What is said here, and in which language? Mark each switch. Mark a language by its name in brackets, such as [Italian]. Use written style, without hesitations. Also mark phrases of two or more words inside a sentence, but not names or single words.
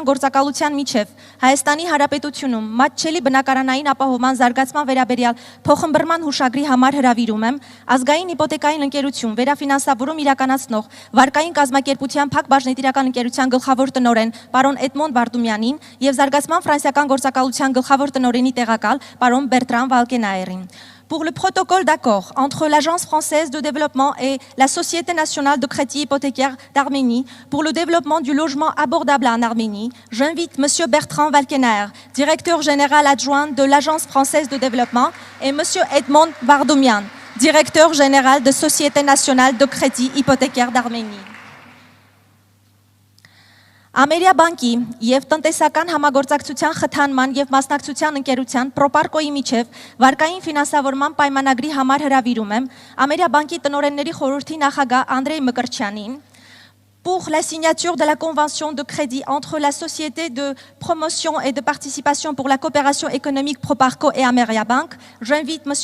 [Armenian] գործակալության միջև Հայաստանի Հանրապետությունում մատչելի բնակարանային ապահովման զարգացման վերաբերյալ փոխըմբռնման հուշագրի համար հրավիրում եմ ազգային հիպոթեկային ընկերություն վերաֆինանսավորում իրականացնող վարկային կազմակերպության փակ բաժնետիրական ընկերության գլխավոր տնօրեն պարոն Էդմոն Վարդումյանին եւ զարգացման ֆրանսիական գործակալության գլխավոր տնօրենի տեղակալ պարոն Բերտրան Վալկենայերին. [French] Pour le protocole d'accord entre l'Agence française de développement et la Société nationale de crédit hypothécaire d'Arménie pour le développement du logement abordable en Arménie, j'invite M. Bertrand Valkenaer, directeur général adjoint de l'Agence française de développement, et M. Edmond Vardoumian, directeur général de Société nationale de crédit hypothécaire d'Arménie. [Armenian] Ամերիա բանկի եւ տնտեսական համագործակցության խթանման եւ մասնակցության ընկերության Պրոպարկոյի միջև վարկային ֆինանսավորման պայմանագրի համար հրավիրում եմ Ամերիա բանկի տնօրենների խորհրդի նախագահ Անդրեյ Մկրտչյանին [French] pour la signature de la convention de crédit entre la Société de promotion et de participation pour la coopération économique Proparco et Ameria Bank, j'invite M.